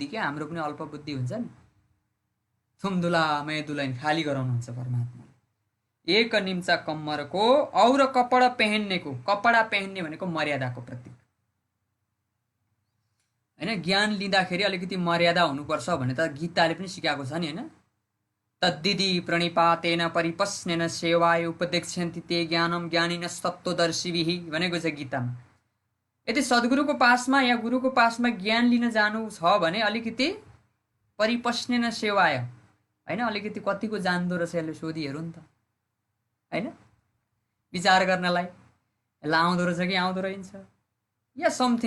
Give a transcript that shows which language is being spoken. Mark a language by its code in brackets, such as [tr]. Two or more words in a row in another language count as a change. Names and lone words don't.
[ne] क्या हाम्रो पनि अल्प बुद्धि हुन्छ नि, थुमदुला मेदुलाइन खाली गराउनुहुन्छ परमात्माले। एक निम्चा कम्मरको और कपडा पेहेन्नेको, कपडा पेहेन्ने भनेको मर्यादाको प्रतीक होइन। ज्ञान लिँदाखेरि अलिकति मर्यादा हुनुपर्छ भने त गीताले पनि सिकाएको छ नि होइन। [sa] तद्दिदी प्रणिपातेन परिपस्नेन सेवाय उपदेक्ष्यन्ति ते ज्ञानम ज्ञानिनस्तत्त्वदर्शिभिः [ne] भनेको छ गीतामा। यदि सद्गुरुको पासमा या गुरुको पासमा ज्ञान लिन जानु छ भने अलिकति [sa] परिपस्नेन सेवाय [ne] हैन, अलिकति कतिको जान्दो रहेछ यसले सोधी हेरौँ नि त हैन, विचार गर्नलाई यसलाई आउँदो रहेछ कि आउँदो रहन्छ या समथिङ।